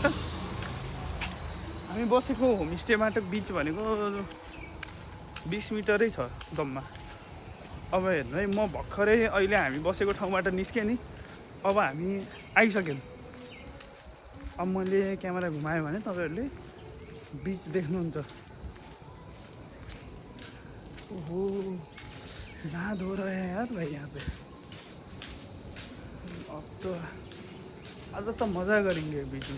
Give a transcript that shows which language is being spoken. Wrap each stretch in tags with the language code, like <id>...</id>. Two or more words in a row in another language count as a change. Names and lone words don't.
<ne>हामी बसेको होमस्टेबाट बिच भनेको 20 मिटरै छ जम्मा। अब हेर्नु है, म भर्खरै अहिले हामी बसेको ठाउँबाट निस्केँ नि, अब हामी आइसक्यौँ। अब मैले क्यामेरा घुमाएँ भने तपाईँहरूले बिच देख्नुहुन्छ। ओहो,</ne> <hi>नहा धो रहे हैं यार भाई यहाँ पे। अब तो आज तो मज़ा करेंगे बीच में।</hi>